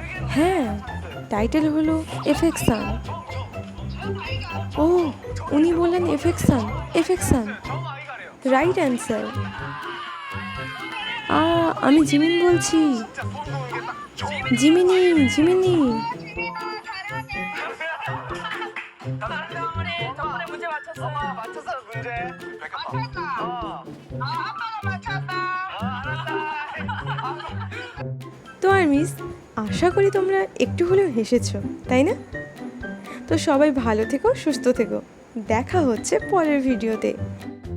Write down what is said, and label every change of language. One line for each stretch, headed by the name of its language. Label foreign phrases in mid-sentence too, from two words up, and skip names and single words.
Bangla: হ্যাঁ, টাইটেল হলো এফেকশন। ও, উনি বললেন এফেকশন, এফেকশন,
English: right answer.
Bangla: আমি জিমিন বলছি। জিমিনি, জিমিনি।
Korean: 덕분에 문제 맞췄어. 맞췄어 문제. 맞췄다. 아빠가 맞췄다.
Bangla: তো আর মিস, আশা করি তোমরা একটু হলেও হেসেছো, তাই না? তো সবাই ভালো থেকো, সুস্থ থেকো। দেখা হচ্ছে পরের ভিডিওতে।